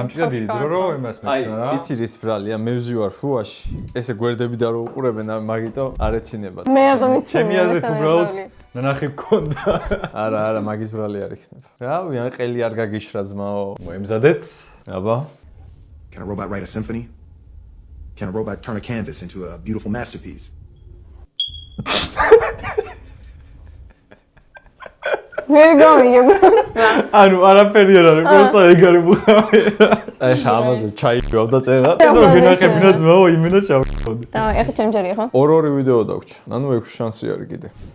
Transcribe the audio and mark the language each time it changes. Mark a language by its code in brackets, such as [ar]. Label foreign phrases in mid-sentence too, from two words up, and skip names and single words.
[ka] დამჭირდა დიდი დრო რომ იმას აი, მეცნა რა. იცი რის ბრალია, მე ვზივარ შუაში. ესე გვერდები და რო უყურებენ, მაგიტო არ ეცინებათ. მე რატომ იცი? ჩემი აზრით უბრალოდ ნახი მქონდა. არა, მაგის ბრალი არ იქნება. რავი, ან ყელი არ გაგიშრა ძმაო. მოემზადეთ. აბა. [en] Can a robot write a symphony? Can a robot turn a canvas into a beautiful masterpiece? [ka] ვერ გავიგებ. ანუ არაფერი არ არის, просто ეგარი მუხავი რა. აი, ამაზე ჩაიჭრავ და წერა. ეს რომ გინახებინა ძმაო, იმენა ჩავხოდე. და ეხა ჩემჯერია ხო? ორ-ორი ვიდეო დაგვრჩა. ანუ 6 შანსი არის კიდე.